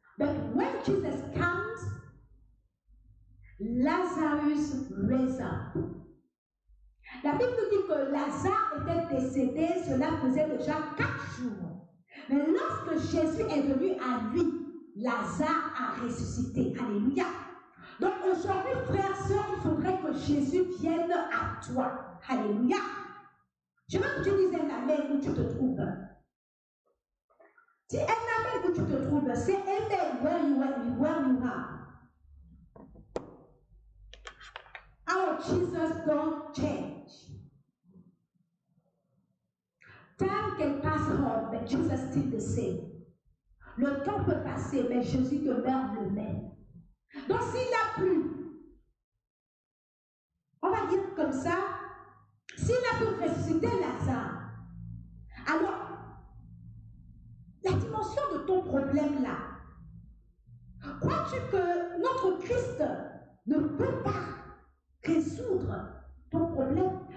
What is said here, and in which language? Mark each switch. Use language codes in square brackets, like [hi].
[en] But when Jesus comes, Lazarus raised up. [fr] La Bible nous dit que Lazare était décédé, cela faisait déjà 4 jours. Mais lorsque Jésus est venu à lui, Lazare a ressuscité. Alléluia. Donc aujourd'hui, frères et sœurs, il faudrait que Jésus vienne à toi. Alléluia. Je veux que tu dises un amen où tu te trouves. Si un amen où tu te trouves, c'est [en] amen where you are. Our Jesus don't change. Time can pass on, but Jesus still the same. [fr] Le temps peut passer, mais Jésus demeure le même. Donc s'il a plu, on va dire comme ça, s'il a pu ressusciter Lazare, alors la dimension de ton problème là, crois-tu que notre Christ ne peut pas résoudre ton problème?